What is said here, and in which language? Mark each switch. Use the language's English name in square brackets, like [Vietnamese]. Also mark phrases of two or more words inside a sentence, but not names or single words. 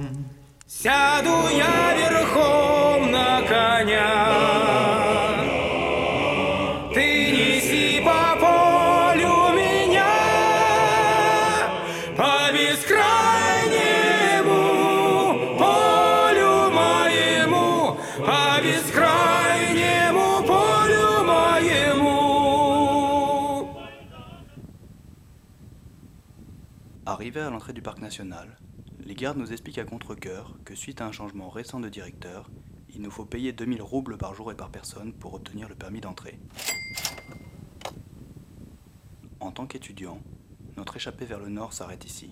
[Russian] Сяду я верхом на коня, ты неси по полю меня, по бескрайнему полю моему, по бескрайнему полю моему. [French] Arrivés à l'entrée du parc national, les gardes nous expliquent à contre-cœur que suite à un changement récent de directeur, il nous faut payer 2000 roubles par jour et par personne pour obtenir le permis d'entrée. En tant qu'étudiants, notre échappée vers le nord s'arrête ici.